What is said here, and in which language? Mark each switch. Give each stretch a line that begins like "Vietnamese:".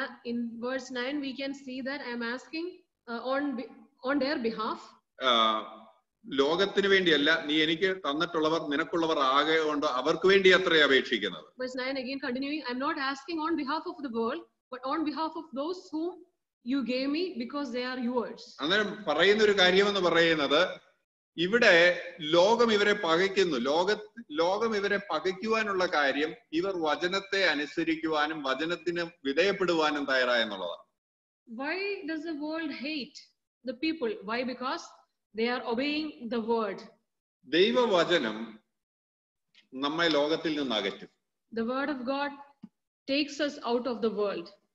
English: In verse 9 we can see that I am asking on their behalf.
Malayalam: ലോകത്തിന് വേണ്ടിയല്ല, നീ എനിക്ക് തന്നിട്ടുള്ളവർ നിനക്കുള്ളവർ ആകെ കൊണ്ട് അവർക്ക് വേണ്ടി അത്രേ അപേക്ഷിക്കുന്നത്.
English: Verse 9 again continuing, I am not asking on behalf of the world, but on behalf of those whom you gave me, because they are yours.
Malayalam: അന്നേരം പറയുന്ന ഒരു കാര്യമെന്ന് പറയുന്നത്, ഇവിടെ ലോകം ഇവരെ പകയ്ക്കുന്നു. ലോകം ഇവരെ പകയ്ക്കുവാനുള്ള കാര്യം ഇവർ വചനത്തെ അനുസരിക്കുവാനും വചനത്തിന് വിധേയപ്പെടുവാനും തയ്യാറായെന്നുള്ളതാണ്.
English: Why does the world hate the people? Why? Because they are obeying the word.
Malayalam: ദൈവവചനം നമ്മെ ലോകത്തിൽ നിന്ന് അകറ്റും.
English: The word of God takes us out of the world.